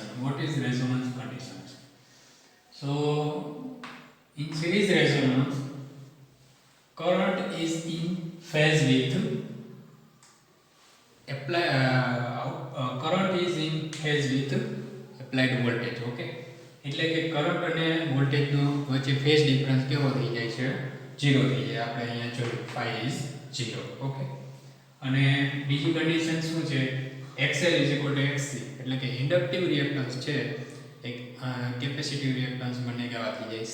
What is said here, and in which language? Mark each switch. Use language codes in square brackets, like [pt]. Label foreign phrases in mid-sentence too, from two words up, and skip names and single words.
[en] What is resonance condition? So, in series resonance, current is in phase with current is in phase with applied voltage. [gu] Okay, એટલે કે કરંટ અને વોલ્ટેજ નો વચ્ચે [en] phase difference [gu] કેવો થઈ જાય છે? 0 થઈ જાય. આપણે અહીંયા જોયું [en] phi is 0. [gu] ઓકે, અને બીજી કન્ડિશન શું છે? XL XC, એટલે કે [en] inductive reactance [gu] છે એક [en] capacitive reactance [gu] બંને કેવા થઈ જાય?